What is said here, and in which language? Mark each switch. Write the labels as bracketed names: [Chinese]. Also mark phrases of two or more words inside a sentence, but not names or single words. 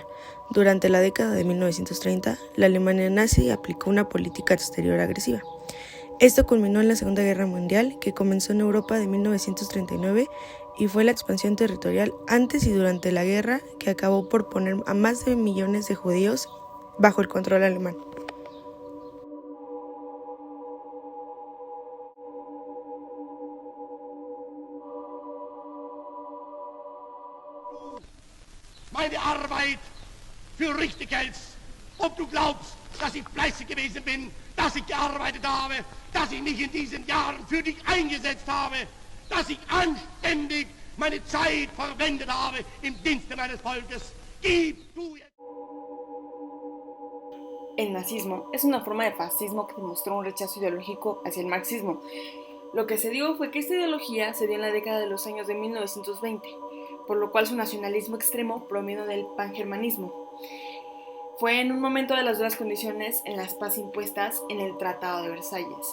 [Spanish] Durante la década de 1930, la Alemania nazi aplicó una política exterior agresiva. Esto culminó en la Segunda Guerra Mundial, que comenzó en Europa de 1939 y fue la expansión territorial antes y durante la guerra que acabó por poner a más de millones de judíos bajo el control alemán. [German] Meine Arbeit für richtig hältst, ob du glaubst, dass ich fleißig gewesen bin, dass ich gearbeitet habe, dass ich mich in diesen Jahren für dich eingesetzt habe, dass ich anständig meine Zeit verwendet habe im Dienste meines Volkes. Gib du jetzt. [Spanish] El nazismo es una forma de fascismo que demostró un rechazo ideológico hacia el marxismo. Lo que se dio fue que esta ideología se dio en la década de los años de 1920, por lo cual su nacionalismo extremo provino del pangermanismo. Fue en un momento de las duras condiciones en las paz impuestas en el Tratado de Versalles.